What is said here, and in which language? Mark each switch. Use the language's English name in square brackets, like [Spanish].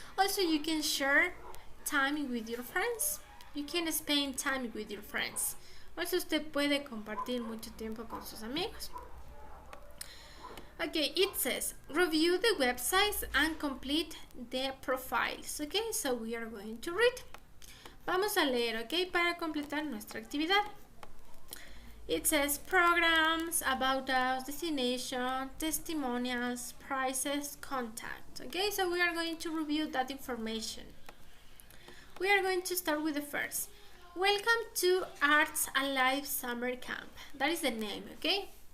[English] Also, you can share time with your friends. You can spend time with your friends. Also, [Spanish] usted puede compartir mucho tiempo con sus amigos. [English] Okay, it says, review the websites and complete the profiles. Okay, so we are going to read. [Spanish] Vamos a leer, okay, para completar nuestra actividad. [English] It says programs, about us, destination, testimonials, prices, contact. Okay, so we are going to review that information. We are going to start with the first. Welcome to Arts Alive Summer Camp. That is the name, okay?